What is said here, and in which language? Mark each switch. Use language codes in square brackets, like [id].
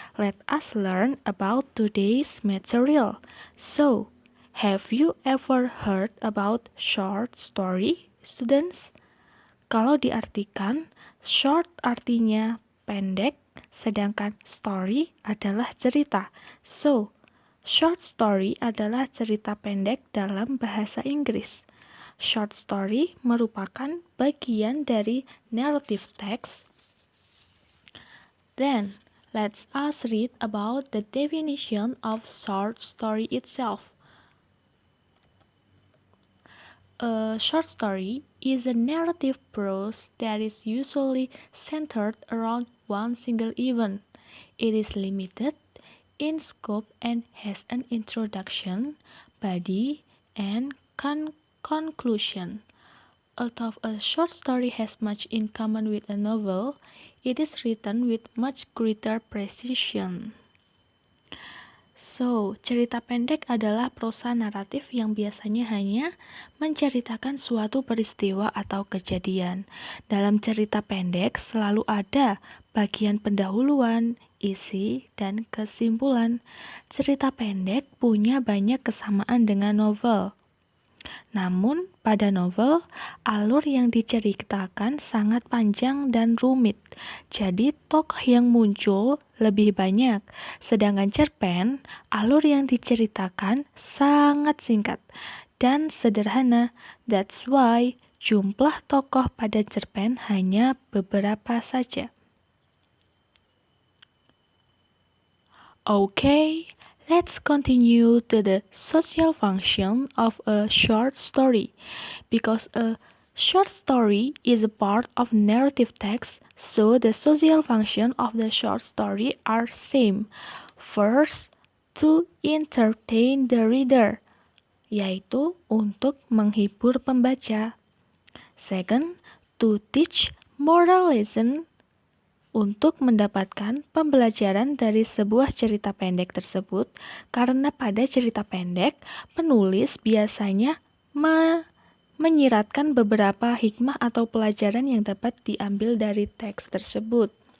[en] Let us learn about today's material. So, have you ever heard about short story, students? [id] Kalau diartikan, short artinya pendek, sedangkan story adalah cerita. So, short story adalah cerita pendek dalam bahasa Inggris. Short story merupakan bagian dari narrative text. [en] Then, let's us read about the definition of short story itself. A short story is a narrative prose that is usually centered around one single event. It is limited in scope and has an introduction, body, and conclusion. Although a short story has much in common with a novel, it is written with much greater precision. [id] So, cerita pendek adalah prosa naratif yang biasanya hanya menceritakan suatu peristiwa atau kejadian. Dalam cerita pendek selalu ada bagian pendahuluan, isi, dan kesimpulan. Cerita pendek punya banyak kesamaan dengan novel. Namun, pada novel, alur yang diceritakan sangat panjang dan rumit, jadi tokoh yang muncul lebih banyak. Sedangkan cerpen, alur yang diceritakan sangat singkat dan sederhana. [en] That's why [id] jumlah tokoh pada cerpen hanya beberapa saja. [en] Okay. Let's continue to the social function of a short story. Because a short story is a part of narrative text, so the social function of the short story are same. First, to entertain the reader, [id] yaitu untuk menghibur pembaca. [en] Second, to teach moral lesson, [id] untuk mendapatkan pembelajaran dari sebuah cerita pendek tersebut, karena pada cerita pendek, penulis biasanya menyiratkan beberapa hikmah atau pelajaran yang dapat diambil dari teks tersebut.